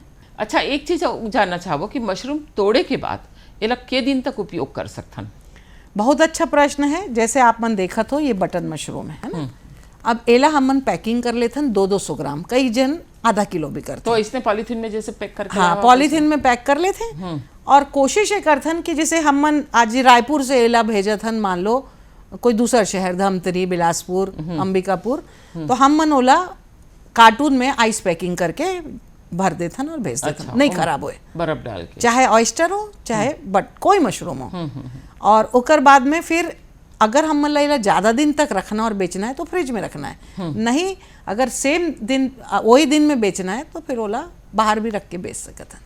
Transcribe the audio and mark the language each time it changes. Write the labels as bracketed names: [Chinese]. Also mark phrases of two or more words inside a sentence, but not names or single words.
[Chhattisgarhi] अच्छा, एक चीज जानना चाहो कि मशरूम तोड़े के बाद ये के दिन तक उपयोग कर सकते हैं? बहुत अच्छा प्रश्न है। जैसे आप मन देखा तो ये [English] button mushroom [Chhattisgarhi] है ना, अब एला हम मन पैकिंग कर लेते हैं 200-200 ग्राम, कई जन आधा किलो भी करते तो इसने पॉलीथीन में जैसे पैक करके, हाँ पॉलीथीन में पैक कर लेते हैं और कोशिश ये करथन कि जैसे हमन आज रायपुर से एला भेजथन, मान लो कोई दूसर शहर, धमतरी, बिलासपुर, अंबिकापुर, तो हमन ओला कार्टून में [English] ice packing [Chhattisgarhi] करके भर देथन और भेज देथन। अच्छा, नहीं खराब होए, बर्फ डाल के। चाहे ऑयस्टर हो चाहे बट कोई मशरूम हो। और ओकर बाद में फिर अगर हम ला ज़्यादा दिन तक रखना और बेचना है तो फ्रिज में रखना है, नहीं अगर सेम दिन वही दिन में बेचना है तो फिर ओला बाहर भी रख के बेच सकत है।